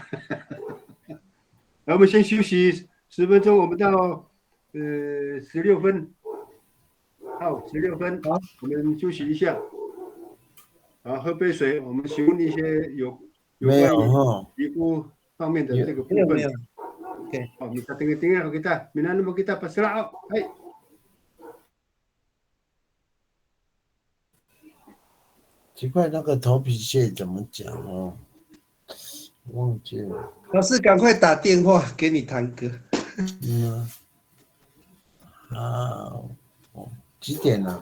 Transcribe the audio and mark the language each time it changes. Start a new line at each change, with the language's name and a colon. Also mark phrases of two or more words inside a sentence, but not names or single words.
Chinese: 然后我们先休息10分钟，我们到16分。好，16分，好，我们休息一下。好，喝杯水，我们询问一些有关于皮肤方面的这个部分。没有。OK，
Malay: 好 ，minta tengah-tengah kita, minum kita pasrah.
Chinese: 奇怪，那个头皮屑怎么讲哦？忘记了。老师，赶快打电话给你堂哥。几点了？